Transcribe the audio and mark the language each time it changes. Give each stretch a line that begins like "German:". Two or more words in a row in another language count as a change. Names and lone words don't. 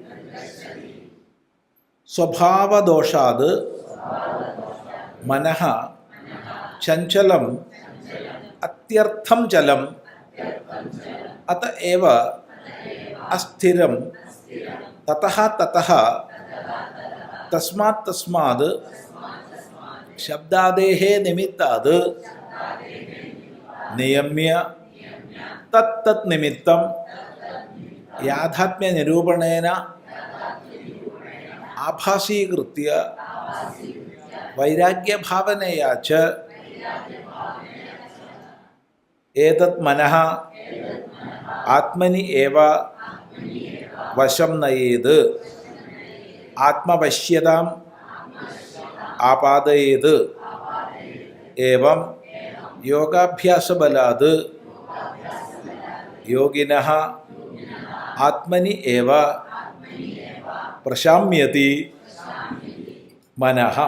Sanskrit: സ്വഭാവദോഷാത് മനഃ ചഞ്ചലം അത്യർത്ഥം ചലം അത ഏവ അസ്ഥിരം തതഃ തതഃ തസ്മാത് തസ്മാത് ശബ്ദാദേഹേ നിമിത്താത് നിയമ്യ തത് തത് നിമിത്തം യാഥാത്മ്യ നിരൂപണേന ആഭാസീകൃത്യ വൈരാഗ്യഭാവനയാ ച ഏതത് മനഃ ആത്മനി ഏവ വശം നയേത് ആത്മവശ്യതാം ആപാദയേത്. ഏവം യോഗാഭ്യാസബലാത് യോഗിനഃ ആത്മനി ഏവ പ്രശാമ്യതി മനഃ.